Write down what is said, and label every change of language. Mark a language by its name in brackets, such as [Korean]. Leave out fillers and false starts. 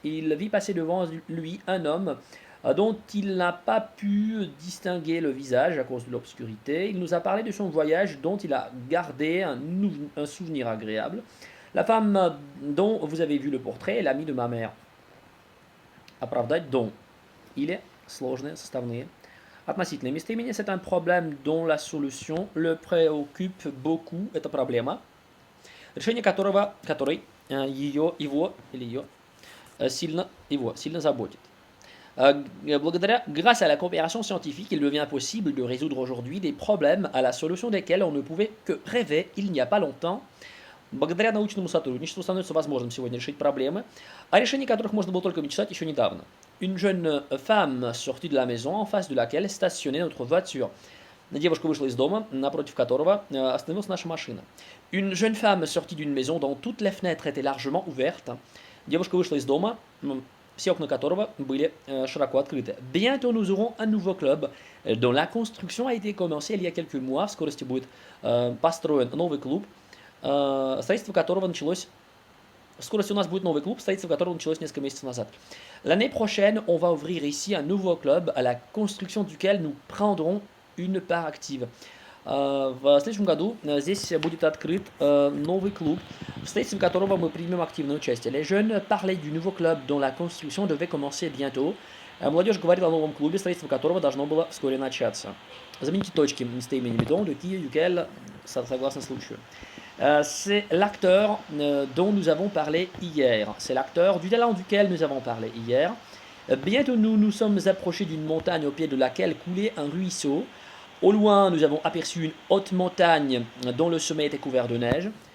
[French] Il vit passer devant lui un homme dont il n'a pas pu distinguer le visage à cause de l'obscurité. Il nous a parlé de son voyage dont il a gardé un souvenir agréable. La femme dont vous avez vu le portrait est l'amie de ma mère. [Russian] Оправдать дом или сложные составные. Относительные местоимения [French] – c'est un problème dont la solution le préoccupe beaucoup. [Russian] Это проблема, решение который его или ее сильно заботит. [French] Grâce à la coopération scientifique, il devient possible de résoudre aujourd'hui des problèmes à la solution desquels on ne pouvait que rêver il n'y a pas longtemps. [Russian] Благодаря научному сотрудничеству становится возможным сегодня решить проблемы, о решении которых можно было только мечтать еще недавно. [French] Une jeune femme sortie de la maison en face de laquelle stationnait notre voiture. [Russian] Девушка вышла из дома, напротив которого остановилась наша машина. [French] Une jeune femme sortie d'une maison dont toutes les fenêtres étaient largement ouvertes. [Russian] Девушка вышла из дома, все окна которого были широко открыты. [French] Bientôt nous aurons un nouveau club dont la construction a été commencée il y a quelques mois. [Russian] В скорости будет построен новый клуб, строительство которого началось. В скорости у нас будет новый клуб, строительство которого началось несколько месяцев назад. [French] L'année prochaine, on va ouvrir ici un nouveau club à la construction duquel nous prendrons une part active. [Russian] В следующем году здесь будет открыт новый клуб, в строительстве которого мы примем активное участие. [French] Les jeunes parlaient du nouveau club dont la construction devait commencer bientôt. [Russian] Молодежь говорила о новом клубе, строительство которого должно было вскоре начаться. Замените точки местоимениями [French] dont, de qui, duquel, [Russian] согласно случаю. [French] C'est l'acteur dont nous avons parlé hier. C'est l'acteur du talent duquel nous avons parlé hier. Bientôt nous nous sommes approchés d'une montagne au pied de laquelle coulait un ruisseau. Au loin, nous avons aperçu une haute montagne dont le sommet était couvert de neige.